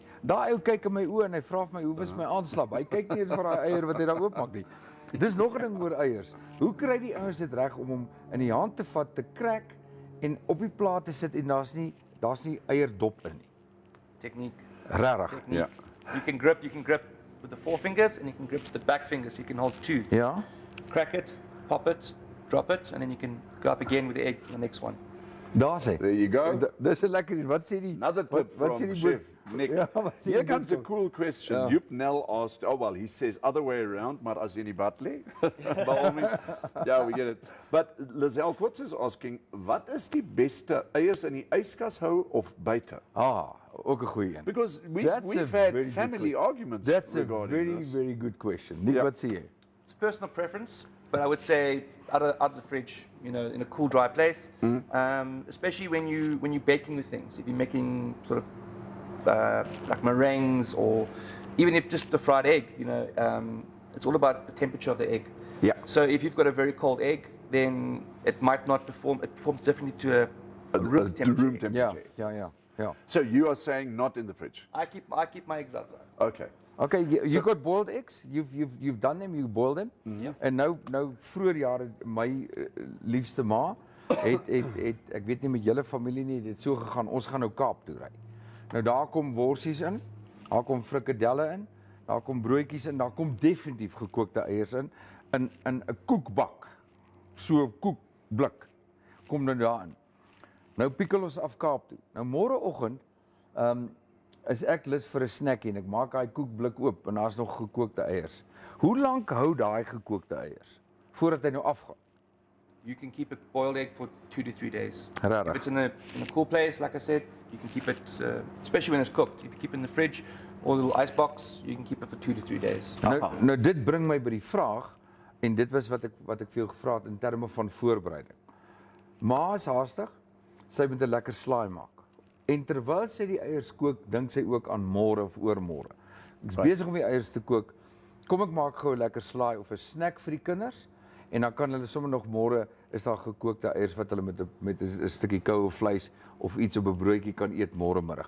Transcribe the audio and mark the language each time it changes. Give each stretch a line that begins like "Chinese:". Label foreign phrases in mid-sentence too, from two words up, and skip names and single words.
Afrikaans: Daai ou kyk in my oë en hy vra vir my, "Hoe was my aanslag?" Hy kyk nie eens vir daai eier wat hy daar oopmaak nie. Dis nog 'n ding oor eiers. Hoe kry die ouens dit reg om hom in die hand te vat, te crack en op die plaat te sit en daar's nie eierdop in nie. Technique. Regtig. Technique.
English: Yeah. You can grip with the 4 fingers, and you can grip with the back fingers. You can hold 2.
Afrikaans: Ja?
English: Crack it, pop it, drop it, and then you can go up again with the egg on the next one.
Afrikaans: Daar's hy.
English: There you go.
Afrikaans: Dis 'n lekker een. Wat sê die
English: Another tip
Afrikaans: wat
English: from
Afrikaans: sê die
English: Chef
Afrikaans: boek?
English: Nick.
Afrikaans: Ja, wat sê
English: Here
Afrikaans: die
English: comes a
Afrikaans: boek?
English: cool question.
Afrikaans: Ja.
English: Joep Nel asked, oh well, he says other way around,
Afrikaans: maar as jy nie bad lê.
English: By all means. Yeah, we get it. But Lizelle Kotz is asking,
Afrikaans: wat is die beste eiers in die yskas hou of buite? Ook 'n goeie een.
English: Because That's we've a had very good family question. arguments That's a regarding this. very good question.
Afrikaans: Nick, Ja. wat sê jy?
English: It's personal preference, but I would say out of the fridge, in a cool, dry place. Especially when you're baking with things. If you're making sort of like meringues, or even if just the fried egg, it's all about the temperature of the egg. Yeah. So if you've got a very cold egg, then it might not perform. It performs differently to a room The temperature. room egg. temperature.
Afrikaans: Ja.
English: So you are saying not in the fridge? I keep my eggs outside. Okay. Okay, you got boiled eggs. You've done them. You boiled them.
Afrikaans: Ja. En nou vroeër jare my liefste ma het ek weet nie met julle familie nie, dit so gegaan. Ons gaan nou Kaap toe ry. Nou daar kom worsies in, daar kom frikadelle in, daar kom broodjies in, daar kom definitief gekookte eiers in 'n koekbak. So 'n koekblik kom nou daarin. Nou pikkel ons af Kaap toe. Nou môreoggend is ek lus vir 'n snackie en ek maak daai koekblik oop en daar's nog gekookte eiers. Hoe lank hou daai gekookte eiers voordat hy nou afgaan?
English: You can keep a boiled egg for 2 to 3 days.
Afrikaans: Regtig?
English: If it's in a cool place, like I said, you can keep it, especially when it's cooked. If you keep it in the fridge or a little ice box, you can keep it for 2 to 3 days.
Afrikaans: Nou dit bring my by die vraag en dit was wat ek vir jou gevra het in terme van voorbereiding. Ma is haastig, sy moet 'n lekker slaai maak. En terwyl sy die eiers kook, dink sy ook aan môre of oormôre. Ek's besig om die eiers te kook. Kom ek maak gou 'n lekker slaai of 'n snack vir die kinders en dan kan hulle sommer nog môre is daar gekookte eiers wat hulle met 'n stukkie koue vleis of iets op 'n broodjie kan eet môre middag.